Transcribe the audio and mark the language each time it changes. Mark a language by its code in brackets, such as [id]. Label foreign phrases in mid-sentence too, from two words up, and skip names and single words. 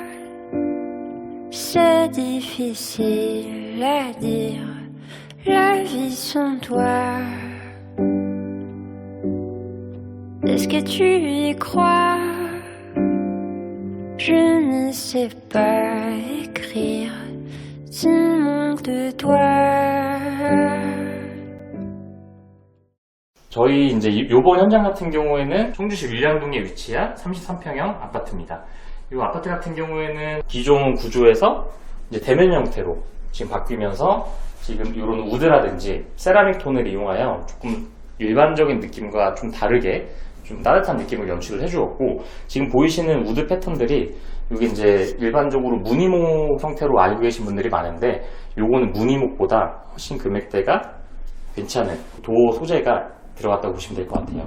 [fr] C'est difficile à dire, la vie sans toi. Est-ce que tu y crois? Je ne sais pas écrire, tu manques de toi. [ko] 저희 이제 요번 현장 같은 경우에는 청주시 윌량동에 위치한 33평형 아파트입니다. 이 아파트 같은 경우에는 기존 구조에서 이제 대면 형태로 지금 바뀌면서 지금 이런 우드라든지 세라믹 톤을 이용하여 조금 일반적인 느낌과 좀 다르게 좀 따뜻한 느낌을 연출을 해주었고, 지금 보이시는 우드 패턴들이 이게 이제 일반적으로 무늬목 형태로 알고 계신 분들이 많은데, 요거는 무늬목보다 훨씬 금액대가 괜찮은 도어 소재가 들어갔다고 보시면 될 것 같아요.